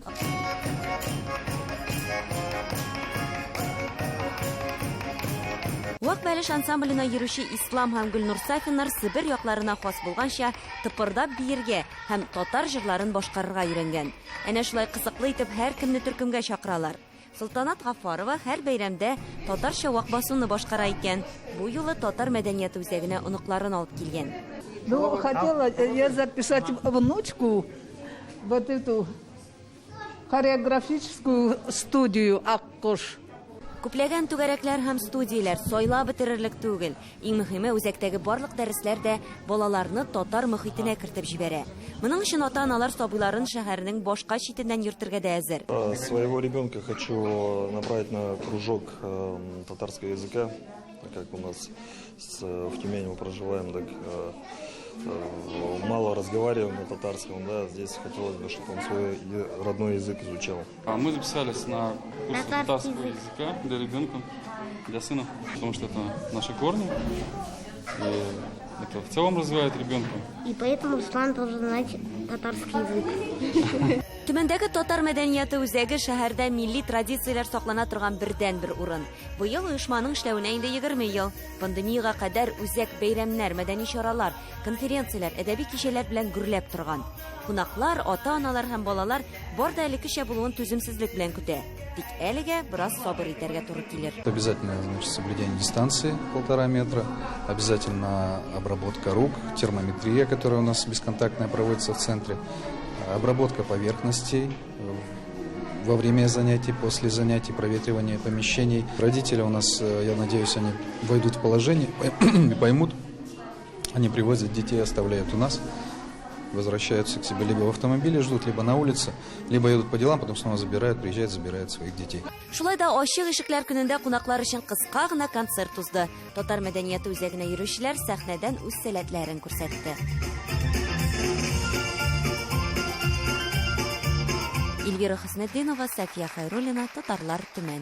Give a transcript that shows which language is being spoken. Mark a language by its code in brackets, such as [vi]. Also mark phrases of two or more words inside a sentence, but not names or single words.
[tt] Вак бәлеш ансамбленә йөрүче Ислам һәм Гөлнур Сафиннар Себер якларына хас булганча тыпырдап биергә һәм татар җырларын башкарырга өйрәнгән. Әнә шулай кызыклы итеп һәр кемне төркемгә чакыралар. Султанат Гафарова һәр бәйрәмдә татарча вак басуны башкара икән. Бу юлы татар мәдәнияте үзәгенә оныкларын алып килгән. [ru] Ну, хотела я записать внучку вот эту хореографическую студию Аккош. [tt] Күпләгән түгәрәкләр һәм студияләр сайлап бетерерлек түгел. Иң мөһиме үзәктәге барлык дәресләр дә балаларны татар мөхитенә кертеп җибәрә. Моның өчен ата-аналар сабыйларын шәһәрнең башка читеннән йөртергә дә әзер. [ru] Своего ребенка хочу направить на кружок татарского языка, как у нас в Тюмени мы проживаем, так мало разговариваем на татарском, да, здесь хотелось бы, чтобы он свой родной язык изучал. Мы записались на курс татарского языка для ребенка, для сына, потому что это наши корни. И это в целом развивает ребенка. И поэтому Руслан должен знать татарский язык. [tt] Төмәндәге татар мәдәнияты үзәге шәһәрдә милли традицияләр саклана торган бердән-бер урын. Быел оешманың эшләвенә инде 20 ел. Пандемияга кадәр үзәк бәйрәмнәр, мәдәни чаралар, конференцияләр, әдәби кичәләр белән гөрләп торган. Кунаклар, ата-аналар һәм балалар бар да әле кичә булуын түземсезлек белән көтә. Тик әлегә бераз сабыр итәргә туры килер. [ru] Обязательно, значит, соблюдение дистанции 1,5 метра, обязательно обработка рук, термометрия, которая у нас бесконтактная проводится в центре, обработка поверхностей во время занятий, после занятий, проветривание помещений. Родители у нас, я надеюсь, они войдут в положение и поймут, они привозят детей, оставляют у нас, возвращаются к себе либо в автомобиле ждут, либо на улице, либо едут по делам, потом снова забирают, приезжают, забирают своих детей. [tt] Шулай да ачык ишекләр көнендә кунаклар өчен кыска гына концерт узды. Татар мәдәнияте үзәгенә йөрүчеләр сәхнәдән үз сәләтләрен күрсәтте. Эльвира Хисметдинова, Сафия Хайруллина, Татарлар, Төмән.